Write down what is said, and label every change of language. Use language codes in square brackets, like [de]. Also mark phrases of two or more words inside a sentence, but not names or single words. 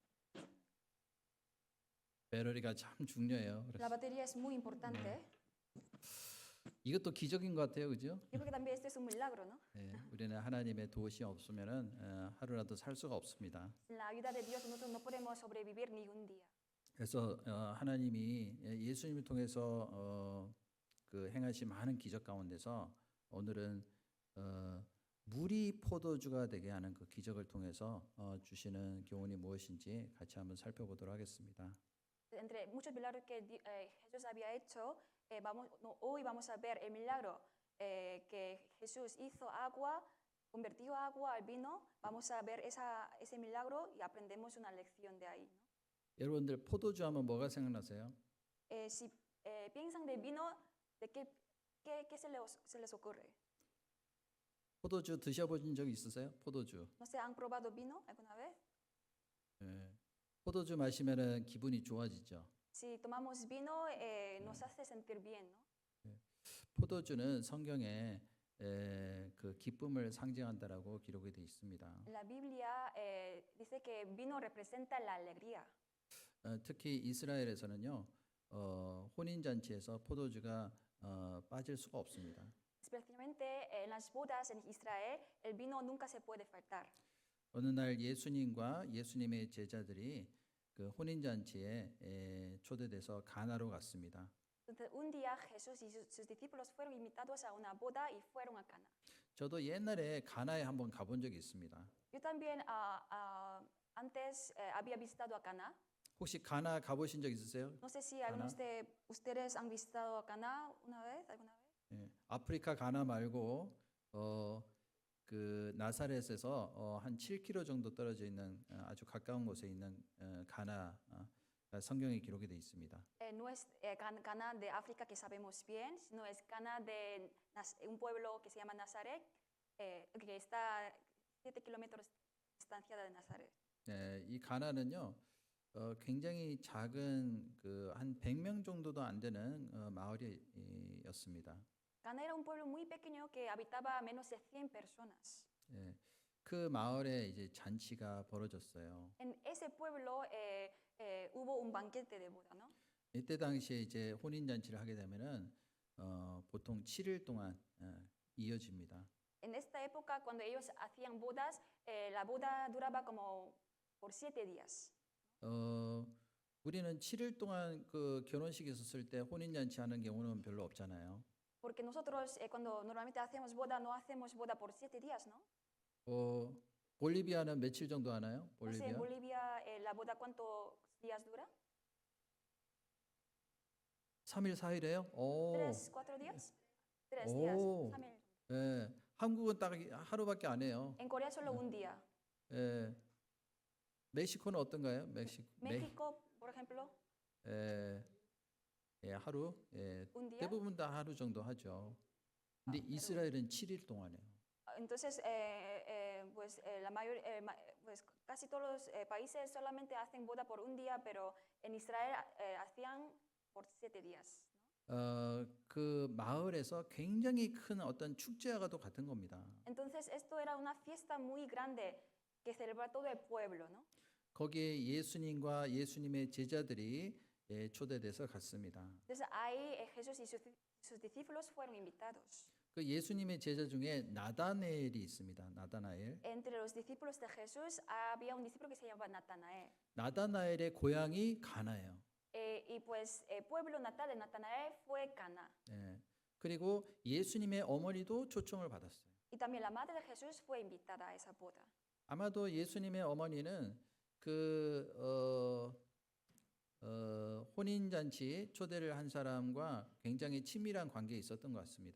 [ko] 배럴이가 참 중요해요. [es] La batería es muy importante. [ko] 이것도 기적인 것 같아요, 그죠? [es] Yo creo que también este es un milagro, ¿no? [ko] 우리는 하나님의 도우심 없으면은 하루라도 살 수가 없습니다. [es] Sin la ayuda de Dios nosotros no podemos sobrevivir ni un día. [ko] 그래서 하나님이 예수님을 통해서 그 행하신 많은 기적 가운데서 오늘은 물이 포도주가 되게 하는 그 기적을 통해서 주시는 교훈이 무엇인지 같이 한번 살펴보도록 하겠습니다. [es] Entre muchos milagros que Jesús había hecho, hoy vamos a ver el milagro que Jesús hizo agua, convirtió agua al vino. Vamos a ver ese milagro y aprendemos una lección de ahí, ¿no? [ko] 여러분들 포도주 하면 뭐가 생각나세요? [es] Si piensan de vino, ¿de qué se les ocurre? [ko] 포도주 드셔보신 적 있으세요? 포도주. [es] ¿No se han probado vino alguna vez? [ko] 예. 포도주 마시면은 기분이 좋아지죠. [es] Si tomamos vino, nos hace sentir bien, ¿no? [ko] 포도주는 성경에 그 기쁨을 상징한다라고 기록이 되어 있습니다. [es] La Biblia dice que vino representa la alegría. [ko] 특히 이스라엘에서는요, 혼인 잔치에서 포도주가 빠질 수가 없습니다. [es] Especialmente en las bodas en Israel, el vino nunca se puede faltar. [ko] 어느 날 예수님과 예수님의 제자들이 그 혼인 잔치에 초대돼서 가나로 갔습니다. [es] Entonces, un día Jesús y sus discípulos fueron invitados a una boda y fueron a Cana. [ko] 저도 옛날에 가나에 한번 가본 적이 있습니다. [es] Yo también antes había visitado a Cana. [ko] 혹시 가나 가보신 적 있으세요? [es] No sé si algunos de ustedes han visitado a Cana alguna vez. [ko] 예, 아프리카 가나 말고 그 나사렛에서 한 7km 정도 떨어져 있는 아주 가까운 곳에 있는 가나 성경에 기록이 되어 있습니다. [es] No es Cana de África que sabemos bien, sino es Cana de un pueblo que se llama Nazaret, que está 7 kilómetros de distancia de Nazaret. [ko] 예, 이 가나는요, 굉장히 작은 그 한 100명 정도도 안 되는 마을이었습니다. [es] Cana era un pueblo muy pequeño que habitaba menos de 100 personas. [ko] 예, 그 마을에 이제 잔치가 벌어졌어요. [es] En ese pueblo hubo un banquete de boda, ¿no? [ko] 이때 당시에 이제 혼인 잔치를 하게 되면은 보통 7일 동안 이어집니다. [es] En esta época, cuando ellos hacían bodas, la boda duraba como por 7 días. [ko] 우리는 7일 동안 그 결혼식 있었을 때 혼인 잔치 하는 경우는 별로 없잖아요. [es] Porque nosotros cuando normalmente hacemos boda, no hacemos boda por 7 días, ¿no? [ko] 볼리비아는 며칠 정도 하나요? [es] No sé, en [ko] 볼리비아? [es] Bolivia la boda ¿cuántos días dura? [ko] 3일, 4일에요? 오. [es] 3, 4 días? 3 días, 오. [ko] 3일. 예. 한국은 딱 하루밖에 안 해요. [es] En Corea solo un día. [ko] 예. 멕시코는 어떤가요? [es] México, por ejemplo, [ko] 예, 하루. 예. [es] un día. [ko] 대부분 다 하루 정도 하죠. 근데 이스라엘은 7일 동안 해요. [es] Entonces, pues casi todos los países solamente hacen boda por un día, pero en Israel hacían por 7 días. [ko] 그 마을에서 굉장히 큰 어떤 축제와도 같은 겁니다. [es] Entonces, esto era una fiesta muy grande que celebraba todo el pueblo, ¿no? [ko] 거기에 예수님과 예수님의 제자들이 초대돼서 갔습니다. [es] Entonces, ahí Jesús y sus discípulos fueron invitados. [ko] 그 예수님의 제자 중에 나다나엘이 있습니다. 나다나엘. [es] Entre los discípulos de Jesús había un discípulo que se llamaba Natanael. [ko] 나다나엘의 고향이 가나예요. [es] Y pues el pueblo natal de Natanael fue Cana. [ko] 예. 그리고 예수님의 어머니도 초청을 받았어요. [es] Y también la madre de Jesús fue invitada a esa boda. [ko] 아마도 예수님의 어머니는 그 혼인 잔치 초대를 한 사람과 굉장히 친밀한 관계에 있었던 것 같습니다.